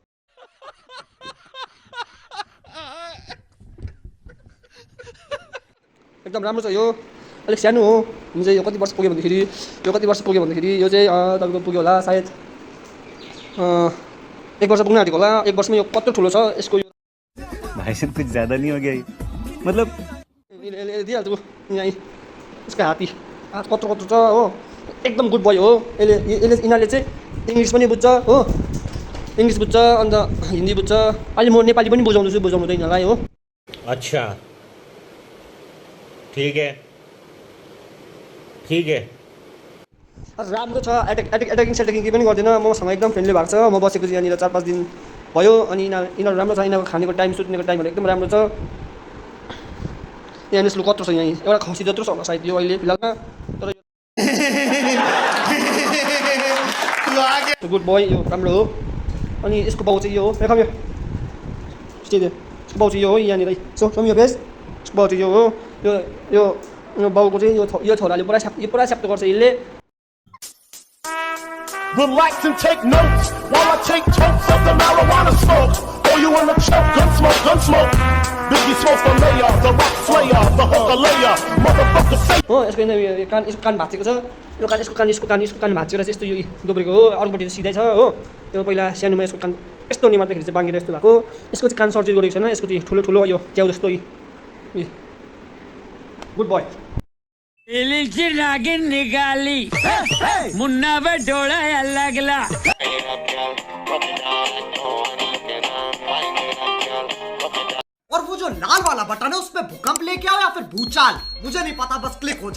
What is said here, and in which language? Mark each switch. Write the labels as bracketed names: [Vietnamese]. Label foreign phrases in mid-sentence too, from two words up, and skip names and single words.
[Nepali] एकदम राम्रो छ यो अलिक सानो हो जुन चाहिँ यो कति वर्ष पुग्यो भन्दाखेरि यो चाहिँ तपाईँको पुग्यो होला सायद 1 वर्ष पुग्न आँटेको होला 1 वर्षमा यो कत्रो ठुलो छ यसको यो [Hindi] भाई साहब कुछ ज्यादा नहीं हो गया मतलब [Nepali] दिइहाल्छु यहाँ यसको हात कत्रो छ हो एकदम [English] good boy [Nepali] हो यिनीहरूले चाहिँ इङ्ग्लिस पनि बुझ्छ हो इङ्ग्लिस बुझ्छ अन्त हिन्दी बुझ्छ अहिले म नेपाली पनि बुझाउनु त यिनीहरूलाई हो [Hindi] अच्छा ठीक है [Nepali] राम्रो छ एटेकिङ सेटेकिङ केही पनि गर्दैन मसँग एकदम फ्रेन्डली भएको छ म बसेको चाहिँ यहाँनिर 4-5 दिन भयो अनि यिनीहरू राम्रो छ यिनीहरूको खानेको टाइम सुत्नेको टाइमहरू एकदम राम्रो छ यहाँ यसको कत्रो छ यहाँ एउटा खसी जत्रो छ होला सायद यो अहिले फिलहालमा तर [English] good boy [Nepali] यो राम्रो हो अनि यसको बाउ चाहिँ यो हो यसको बाउ चाहिँ यो हो यहाँनिर सो यो फेस यसको बाउ चाहिँ यो हो यो बाउको चाहिँ यो छोराले पुरा स्याप्टो गर्छ यसले [English] Relax and take notes while I take totes of the marijuana smoke. Oh, you wanna choke? Gun smoke. Biggie Smoke the mayor, the rap slayer, the hooker layer, motherfucker say. [Nepali] हो यसको कान भाँचेको छ यसको कान भाँचेर चाहिँ यस्तो यो दोब्रेको हो अरूपट्टि चाहिँ सिधै छ हो यो पहिला सानोमा यसको कान यस्तो निमार्दाखेरि चाहिँ बाङ्गेर यस्तो भएको यसको चाहिँ कान सर्जरी गरेको छैन यसको चाहिँ ठुलो यो च्याउ जस्तो [English] good boy [Hindi] नागिन निकाली मुन्ना पे डोड़ा लगला और वो जो लाल वाला बटन है उसपे भूकंप लेके आओ या फिर भूचाल मुझे नहीं पता बस क्लिक हो जाए।